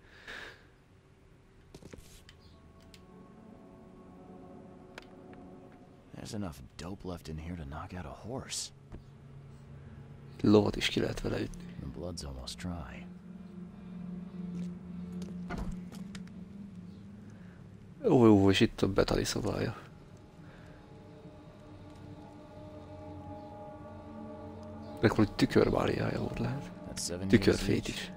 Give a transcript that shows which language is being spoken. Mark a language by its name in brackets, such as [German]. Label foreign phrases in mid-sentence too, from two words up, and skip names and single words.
[English] There's enough dope left in here to knock out a horse. [Hungarian] Lovat is ki lehet vele ütni. [English] The blood's almost dry. [Hungarian] Jó, és itt a Bethany szobája. Meg hogy tükörmániája volt lehet. [English] That's 7 years [Hungarian] Tükörfét [English] each. [Hungarian] is.